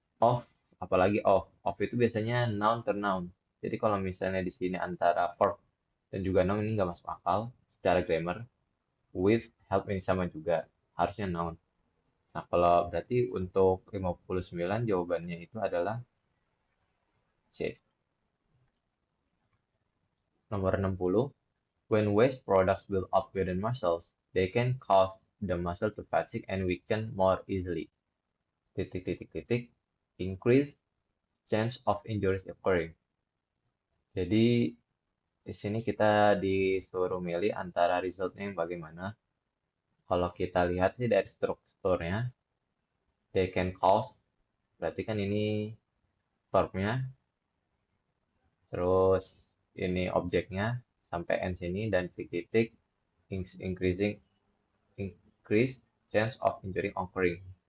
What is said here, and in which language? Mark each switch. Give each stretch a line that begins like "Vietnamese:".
Indonesian: Off, apalagi off. Off itu biasanya noun ter noun. Jadi kalau misalnya di sini antara verb dan juga noun ini nggak masuk akal secara grammar. With, help ini sama juga. Harusnya noun. Nah, kalau berarti untuk 59 jawabannya itu adalah C. Nomor 60.
English: When waste products build up within muscles, they can cause the muscle to fatigue and weaken more easily.
Indonesian: Titik, titik, titik.
English: Increase chance of injuries occurring.
Indonesian: Jadi di sini kita disuruh milih antara resultnya yang bagaimana. Kalau kita lihat sih dari strukturnya,
English: they can cause,
Indonesian: berarti kan ini verbnya, terus ini objeknya sampai end sini dan titik-titik
English: increasing increase chance of injury occurring.